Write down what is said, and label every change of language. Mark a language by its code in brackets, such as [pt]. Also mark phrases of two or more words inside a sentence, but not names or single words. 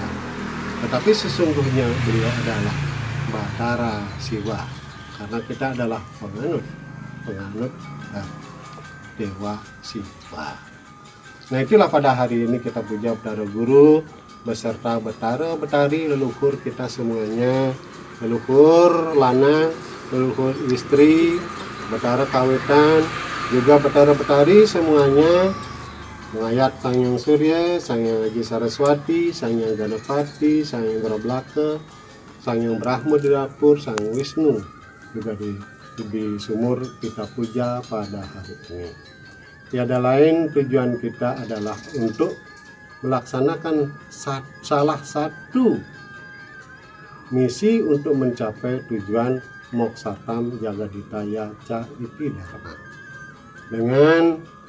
[id] Tetapi sesungguhnya beliau adalah Betara Siwa, karena kita adalah penganut Dewa Siwa. Nah, itulah pada hari ini kita puja Betara Guru beserta Betara Betari leluhur kita semuanya, leluhur lanang, leluhur istri, Betara Kawetan, juga Betara Betari semuanya, mengayat Sangyang Surya, Sangyang Aji Saraswati, Sangyang Ganapati, Sangyang Grablaka, Sangyang Brahma di dapur, Sang Wisnu juga di sumur kita puja pada hari ini. Tiada lain tujuan kita adalah untuk melaksanakan salah satu misi untuk mencapai tujuan [sa] Moksatam Jagaditaya Ca Iti Dharma [id] dengan